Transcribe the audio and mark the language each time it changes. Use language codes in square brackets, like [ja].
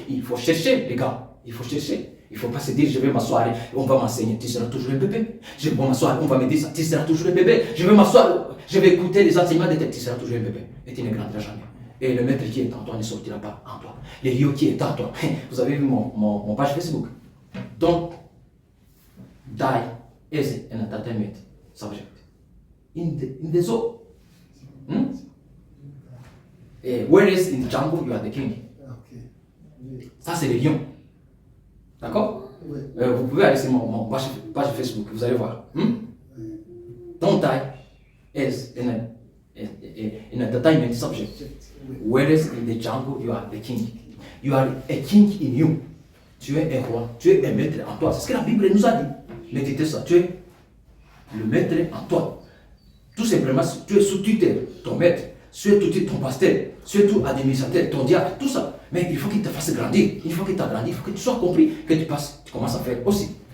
[fr] Il faut chercher, les gars. Il faut chercher. Il ne faut pas se dire, je vais m'asseoir, on va m'enseigner, tu seras toujours un bébé. Je vais m'asseoir, on va me dire ça, tu seras toujours un bébé. Je vais m'asseoir, je vais écouter les enseignements de tête, tu seras toujours un bébé. Et tu ne grandiras jamais. Et le maître qui est en toi ne sortira pas en toi. Le lieu qui est en toi. Vous avez vu mon page Facebook. [en] Don't die as an entertainment subject. In the zoo. Whereas in the jungle, you are the king. [fr] Ça, c'est le lion. D'accord? Vous pouvez aller sur mon page Facebook, vous allez voir. [en] Don't die as an entertainment subject. Whereas in the jungle, you are the king. You are a king in you. [fr] Tu es un roi, tu es un maître en toi. C'est ce que la Bible nous a dit. Méditez ça. Tu es le maître en toi. Tout simplement, tu es sous tutelle, ton maître. Tu es tout ton pasteur. Tu es tout administrateur, ton diacre, tout ça. Mais il faut qu'il te fasse grandir. Une fois qu'il t'a grandi, il faut que tu sois compris, que tu commences à faire aussi.